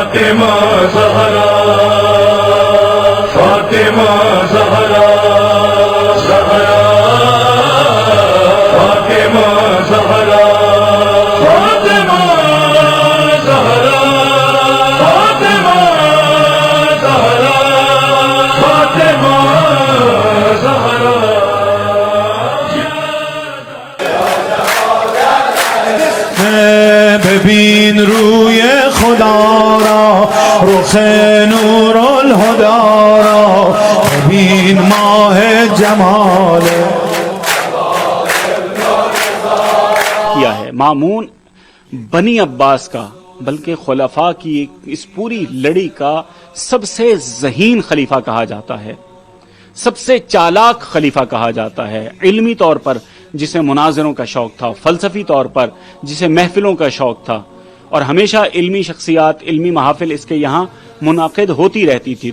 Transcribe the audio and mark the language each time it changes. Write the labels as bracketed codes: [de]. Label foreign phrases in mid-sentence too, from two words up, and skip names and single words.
[fa] فاطمہ زہرا فاطمہ زہرا زہرا فاطمہ زہرا فاطمہ زہرا فاطمہ زہرا فاطمہ زہرا ببین روی خدا را رخ نور الہدا را ببین ماہ جمال [ur] کیا ہے مامون بنی عباس کا بلکہ خلفاء کی اس پوری لڑی کا سب سے ذہین خلیفہ کہا جاتا ہے، سب سے چالاک خلیفہ کہا جاتا ہے، علمی طور پر جسے مناظروں کا شوق تھا، فلسفی طور پر جسے محفلوں کا شوق تھا، اور ہمیشہ علمی شخصیات، علمی محافل اس کے یہاں منعقد ہوتی رہتی تھی۔